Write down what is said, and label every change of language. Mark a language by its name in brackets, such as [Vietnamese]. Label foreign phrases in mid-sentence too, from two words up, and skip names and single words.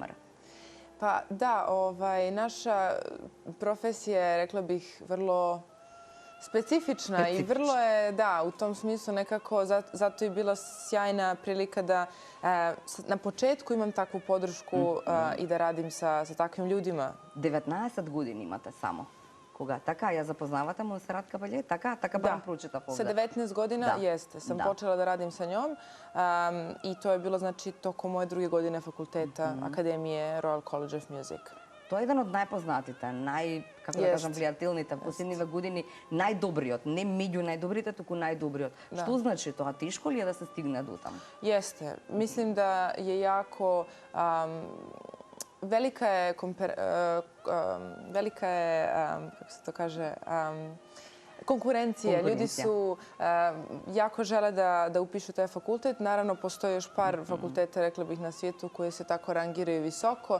[Macedonian] Така некако, Тамара? [Serbian] Pa da, naša profesija je, rekla bih, vrlo specifična i vrlo je, da, u tom smislu nekako, zato je bila sjajna prilika da na početku imam takvu podršku i da radim sa takvim ljudima. 19 godina imate samo. [Macedonian] Кога? Така, ја запознавате Монсерат Кабаље? Така барам прочитав овде. [Serbian] Sa 19 godina jeste. Sam počela da radim sa njom i to je bilo, znači, tokom moje druge godine fakulteta Akademije Royal College of Music. [Macedonian] Тоа е еден од најпознатите, како да кажам, влијателните последниве години, најдобриот, не меѓу најдобрите, туку најдобриот. Што значи тоа? Тешко ли е да се стигне до таму? [Serbian] Jeste. Mislim da je jako velika je, kako se to kaže, konkurencija. Ljudi su jako žele da upišu taj fakultet. Naravno, postoji još par fakulteta, rekla bih, na svijetu koji se tako rangiraju visoko.